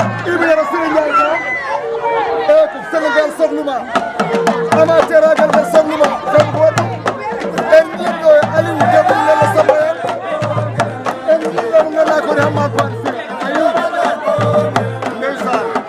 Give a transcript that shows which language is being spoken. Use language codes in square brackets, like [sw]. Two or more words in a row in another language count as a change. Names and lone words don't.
[ff] Ibrahima Siré Ndiaye Niang. Eh, ko Sénégal sohluma. Amateur ragal ɓe sohluma. Sabu ko waɗi? En ɗin ɗo Aliou Demba Lalla Samba en. En ɗin ɗo mo ganduɗa ko woni Hammat Ba Siré. Ayi. Ndeysaan.